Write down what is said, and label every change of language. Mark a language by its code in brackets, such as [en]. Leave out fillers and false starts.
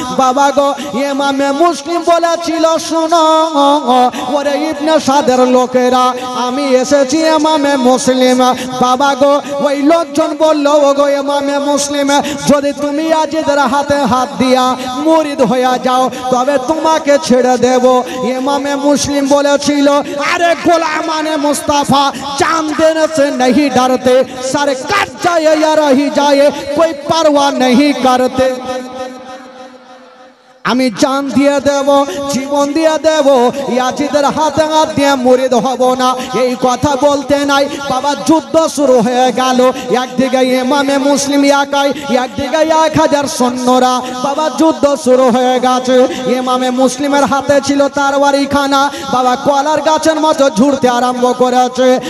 [bn] বাবা গো ইমামে মুসলিম বলেছিল শোনো ওরে ইবনে সাদের লোকেরা, আমি এসেছি ইমামে মুসলিম। বাবা গো ওই লোকজন বলল ও গো ইমামে মুসলিম, যদি তুমি ইয়াজিদের হাতে হাত দিয়া মুরিদ হয়ে যাও তবে তোমাকে ছেড়ে দেব। ইমামে মুসলিম বলেছিল আরে গোলামানে মুস্তাফা [hi] जान देने से नहीं डरते, सर कट जाए या रही जाए कोई परवाह नहीं करते। [bn] আমি জান দিয়ে দেব, জীবন দিয়ে দেব, ইয়াজিদের হাতে হাত দিয়ে মুরিদ হব না। এই কথা বলতে নাই বাবা যুদ্ধ শুরু হয়ে গেল। একদিকে ইমামে মুসলিম একাই, একদিকে 1000 সৈন্যরা। বাবা যুদ্ধ শুরু হয়ে গেছে। ইমামে মুসলিমের হাতে ছিল তরবারি খানা, বাবা কলার গাছের মতো ঝুড়তে আরম্ভ করেছে।